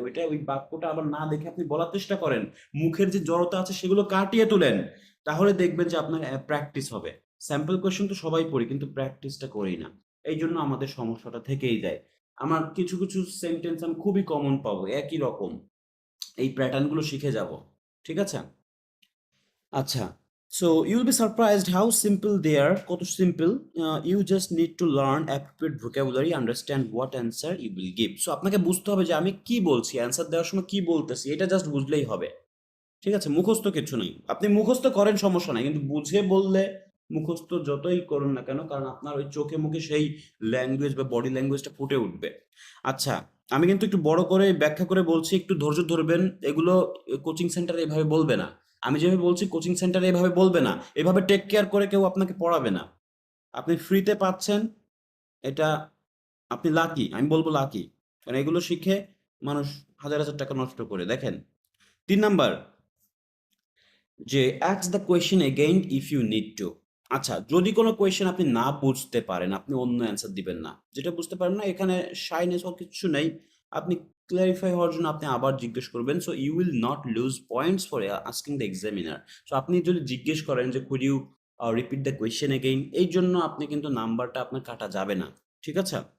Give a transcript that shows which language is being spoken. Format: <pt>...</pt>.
<bn>ওইটা ওই বাক্যটা আবার না দেখে আপনি বলার চেষ্টা করেন। মুখের যে জড়তা আছে সেগুলো কাটিয়ে তোলেন। তাহলে দেখবেন যে আপনার প্র্যাকটিস হবে। স্যাম্পল কোয়েশ্চেন তো সবাই পড়ি কিন্তু প্র্যাকটিসটা করি না। এইজন্য আমাদের সমস্যাটা থেকেই যায়। আমার কিছু, কিছু সেন্টেন্স আমি খুবই কমন পাবো একই রকম। এই প্যাটার্ন গুলো শিখে যাব। ঠিক আছে? আচ্ছা।</bn> <en>So you'll be surprised how simple they are.</en> <bn>কত simple.</bn> <en>You just need to learn appropriate vocabulary, understand what answer you will give.</en> <bn>So আপনাকে বুঝতে হবে যে আমি কি বলছি, অ্যান্সার দেওয়ার সময় কি বলতেছি এটা জাস্ট বুঝলেই হবে। ঠিক আছে? মুখস্থ কিচ্ছু নাই। আপনি মুখস্থ করেন সমস্যা নাই। কিন্তু বুঝে বললে মুখস্থ যতই করুন না কেন কারণ আপনার ওই চোখে মুখে সেই ল্যাঙ্গুয়েজ বা বডি ল্যাঙ্গুয়েজটা ফুটে উঠবে। আচ্ছা, আমি কিন্তু একটু বড় করে ব্যাখ্যা করে বলছি, একটু ধৈর্য ধরবেন। এগুলো কোচিং সেন্টারে এভাবে বলবে না। আমি যেভাবে বলছি কোচিং সেন্টারে এভাবে বলবে না। এভাবে টেক কেয়ার করে কেউ আপনাকে পড়াবে না। আপনি ফ্রিতে পাচ্ছেন। এটা আপনি লাকি, আমি বলব লাকি। কারণ এগুলো শিখে মানুষ হাজার, হাজার টাকা নষ্ট করে। দেখেন ৩ নাম্বার যে</bn> <en>ask the question again if you need to।</en> <bn>আচ্ছা, যদি কোনো কোয়েশ্চেন আপনি না বুঝতে পারেন, আপনি অন্য অ্যান্সার দিবেন না। যেটা বুঝতে পারেন না এখানে শাইনেস হওয়ার কিচ্ছু নেই। আপনি ক্লারিফাই হওয়ার জন্য আপনি আবার জিজ্ঞেস করবেন।</bn> <en>So you will not lose points for asking the examiner.</en> <bn>So আপনি যদি জিজ্ঞেস করেন যে</bn> <en>could you repeat the question again,</en> <bn>এই জন্য আপনি কিন্তু নাম্বারটা আপনার কাটা যাবে না। ঠিক আছে?</bn>